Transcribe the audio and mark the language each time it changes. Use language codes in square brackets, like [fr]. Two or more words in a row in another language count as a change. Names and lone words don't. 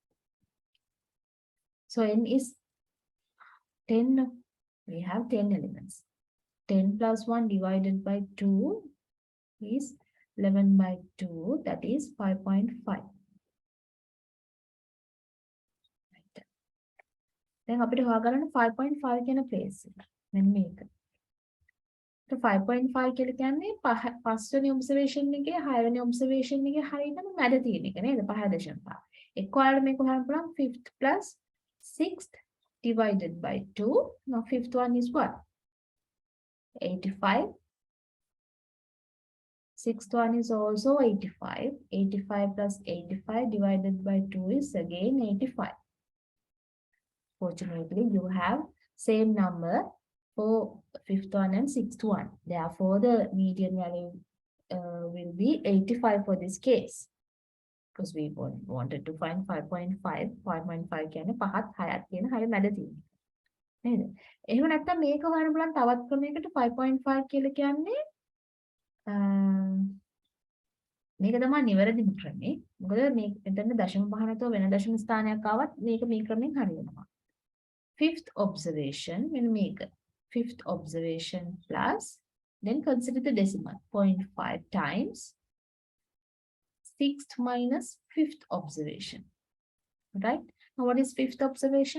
[en] So N is 10. We have 10 elements. 10 plus 1 divided by 2 is 11 by 2. That is 5.5. Then [si] අපිට හොයාගන්න 5.5 කියන place එක. මෙන්න මේක. So 5.5 කියලා කියන්නේ පස්වෙනි observation එකේ 6 වෙනි observation එකේ හරියටම මැද තියෙන එක නේද? 5.5. එක්ක ඔයාලට මේක හොයන්න පුළුවන් [en] 5th plus 6th divided by 2. Now fifth one is what? 85. Sixth one is also 85. 85 plus 85 divided by 2 is again 85. Fortunately, you have same number for fifth one and sixth one. Therefore, the median value will be 85 for this case. Because we wanted to find 5.5. [si] 5.5 කියන්නේ පහත් හයත් කියන හරිය මැද තියෙන. නේද? එහෙම නැත්නම් මේක හොයන්න බලන්න තවත් ක්‍රමයකට 5.5 කියලා කියන්නේ මේක තමයි නිවැරදිම ක්‍රමේ. මොකද මේ මෙතන දශම පහ නැතුව වෙන දශම ස්ථානයක් ආවත් මේක මේ ක්‍රමෙන් හරියනවා. [en] Fifth observation, when make fifth observation plus, then consider the decimal 0.5 times sixth minus fifth observation. Right? Now what is fifth observation?